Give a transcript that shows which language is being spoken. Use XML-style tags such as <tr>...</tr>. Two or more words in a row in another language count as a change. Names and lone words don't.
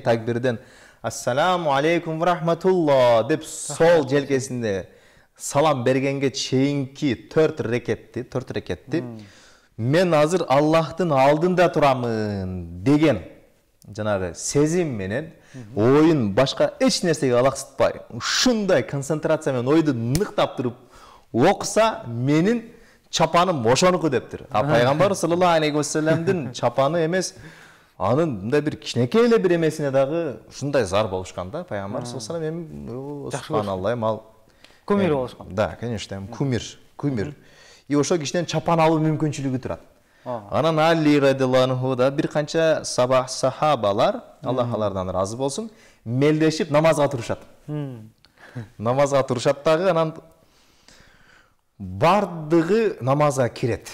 <ky>такбирден</ky> <ar>السلام عليكم ورحمة الله</ar> <ky>деп сол желкесинде салам бергенге чейинки 4 рекетти мен азыр Аллахтын алдында турамын деген жанагы сезим менен оюн башка эч нерсеге алаксытпай ушундай концентрация менен ойду ныктап туруп окуса менин чапаным ошонуку дептир. Пайгамбар</ky> <ar>صلى الله عليه وسلم</ar> <ky>чапаны эмес, анын мындай бир кичинекей эле бир эмесине дагы ушундай зар болушкан да. Пайгамбар</ky> <ar>صلى الله عليه وسلم سبحان الله</ar> <ky>ал кумир болушкан.</ky> <ru>Да, конечно, кумир.</ru> <ky>И ошо кишинен чапан алуу мүмкүнчүлүгү турат. Анан Али</ky> <ar>رضي الله عنه</ar> <ky>да бир канча сахабалар, Аллах алардан разы болсун, мелдешип намазга турушат. Намазга турушат дагы, анан бардыгы намазга кирет.</ky>